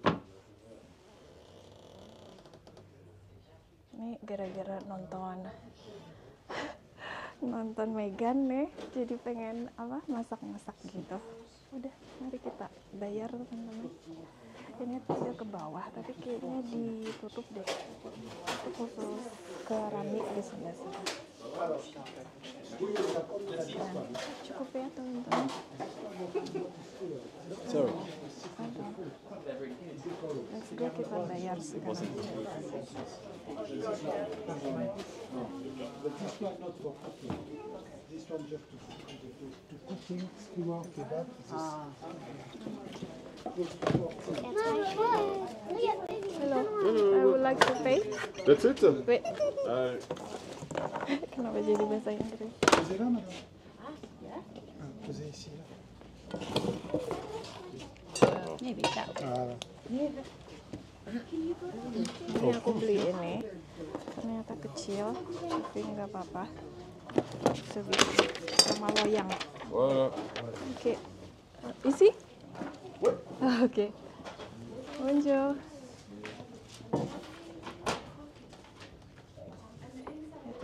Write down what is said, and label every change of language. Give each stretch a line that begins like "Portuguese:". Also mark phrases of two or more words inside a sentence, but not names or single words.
Indonesian: Ini gara-gara nonton Megan nih, jadi pengen masak-masak gitu. Udah, mari kita bayar teman-teman. Ini tuh udah ke bawah, tapi kayaknya ditutup deh. Itu khusus keramik di sebelah sini. Dan cukup ya teman-teman.
English: Let's go,
Indonesian: kita bayar sekarang.
English: This one just to cooking, skewer, kebab. Hello, I would like to pay. That's it? Wait, Uh,
Indonesian: kenapa jadi bahasa Inggris?
French: Posez là, madame. Posez ici. Là. Voilà.
Indonesian: Ini aku beli ini, ternyata kecil, tapi nggak apa-apa. Sebiji sama loyang. voilà. Oke, isi? Oke. Bonjour.